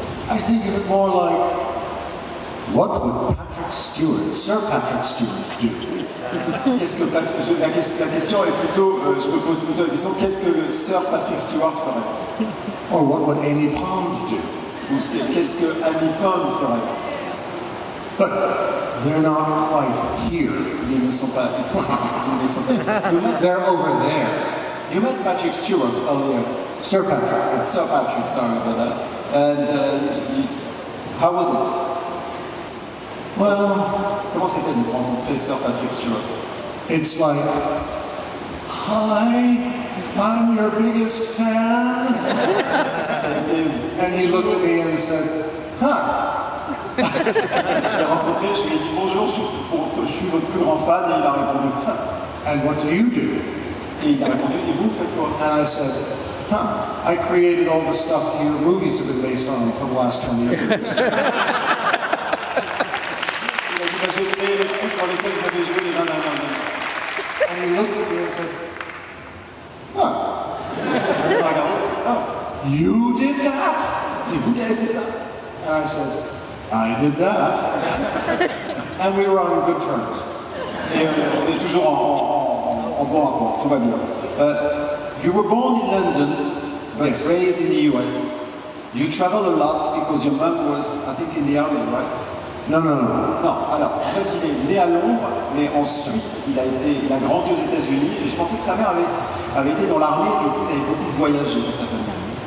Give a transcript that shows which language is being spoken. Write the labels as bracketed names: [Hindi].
[English] I think of it more like, what would Patrick Stewart, Sir Patrick Stewart, do? [French] La question est plutôt, je me pose plutôt la question, qu'est-ce que Sir Patrick Stewart ferait? [English] Or what would Amy Pond do? [French] Ou qu'est-ce que Amy Pond ferait? [English] But they're not quite here. [French] Ils ne sont pas ici. Ils ne sont pas ici. [English] They're over there. You met Patrick Stewart earlier. Sir Patrick. Sir Patrick, sorry about that. And how was it? Well, [French] comment c'était de rencontrer Sir Patrick Stewart? [English] It's like, hi, I'm your biggest fan. And he looked at me and said, huh. [French] Je l'ai rencontré, je lui ai dit bonjour, je suis votre plus grand fan, et il a répondu, huh. [English] And what do you do? [French] Et il a répondu, et vous faites quoi? [English] And I said, huh, I created all the stuff your movies have been based on for the last 20 years. [French] Il a dit, j'ai créé les trucs dans lesquels vous avez joué les 20 dernières années. [English] And he looked at me and said, huh. [French] Il m'a regardé, oh. [English] You did that? [French] C'est vous qui avez fait ça? [English] And I said, I did that. And we were on good terms. [French] Et on est toujours en bon rapport, tout va bien. [English] You were born in London, but Yes. raised in the US. You travel a lot because your mom was, I think, in the army, right? No. [French] Non, alors, en fait, il est né à Londres, mais ensuite, il a grandi aux États-Unis, et je pensais que sa mère avait été dans l'armée, et du coup, ils avaient beaucoup voyagé dans sa famille.